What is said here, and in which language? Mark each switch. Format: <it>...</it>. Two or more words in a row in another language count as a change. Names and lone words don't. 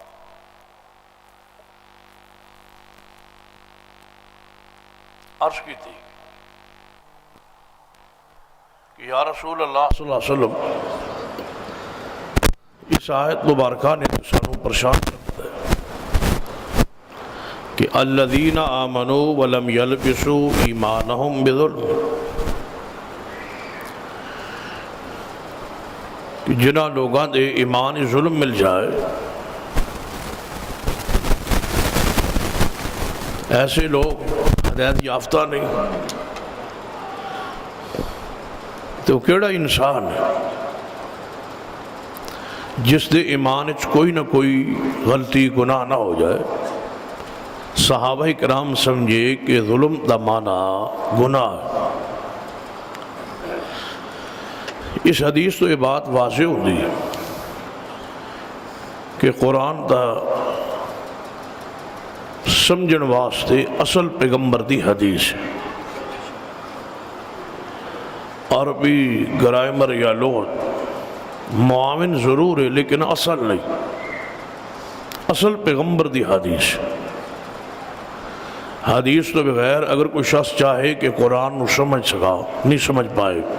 <ur>عرض کی تھی کہ</ur> <ar>یا رسول اللہ صلی اللہ علیہ وسلم،</ar> <ur>اس آیت مبارکہ نے سانوں پریشان کرتا ہے کہ</ur> <ar>الذین آمنوا ولم یلبسوا ایمانہم بظلم،</ar> <pa>کہ جنہاں لوگاں دے ایمان ظلم مل جائے، ایسے لوگ ہدایت یافتہ نہیں۔ تو کیڑا انسان ہے جس دے ایمان کوئی نہ کوئی غلطی گناہ نہ ہو جائے؟ صحابہ کرام سمجھے کہ ظلم دا معنی گناہ ہے۔ اس حدیث تو یہ بات واضح ہوتی ہے کہ قرآن دا سمجھن واسطے اصل پیغمبر دی حدیث ہے۔ عربی گرامر یا لغت معاون ضرور ہے لیکن اصل نہیں، اصل پیغمبر دی حدیث۔ حدیث تو بغیر اگر کوئی شخص چاہے کہ قرآن نو سمجھ سکا نہیں سمجھ پائے۔</pa>